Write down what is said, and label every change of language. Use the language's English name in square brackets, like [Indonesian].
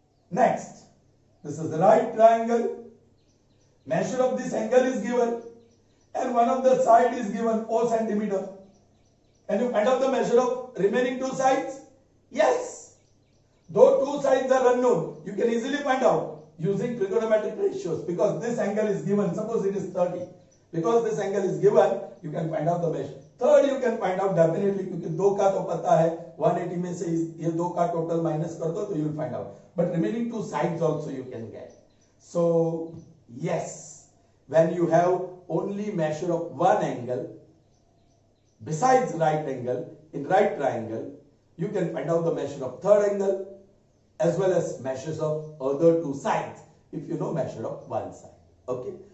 [English] Next, this is the right triangle. Measure of this angle is given and one of the side is given 4 centimeter. Can you find out the measure of remaining two sides? Yes. Though two sides are unknown, you can easily find out using trigonometric ratios because this angle is given. Suppose it is 30. Because this angle is given, you can find out the measure. Third, you can find out definitely [Hindi] क्योंकि दो का तो पता है 180 में से ये दो का total minus कर दो तो [English] you will find out. But remaining two sides also you can get. So yes, when you have only measure of one angle besides right angle in right triangle, you can find out the measure of third angle as well as measures of other two sides if you know measure of one side. Okay.